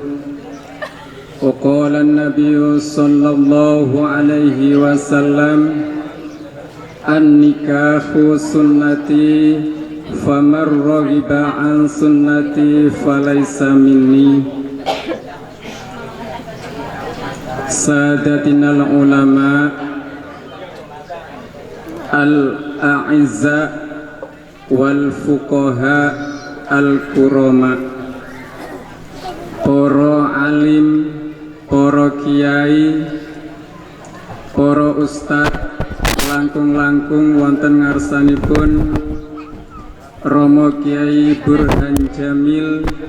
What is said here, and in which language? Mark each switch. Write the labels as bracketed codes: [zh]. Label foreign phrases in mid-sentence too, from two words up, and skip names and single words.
[ar] وقال النبي صلى الله عليه وسلم النكاح سنتي فمن رغب عن سنتي فليس مني. سادتنا العلماء الأعزاء والفقهاء الكرماء, [jv] para alim, para kiai, para ustad, langkung-langkung wonten ngarsanipun Romo Kiai Burhan Jamil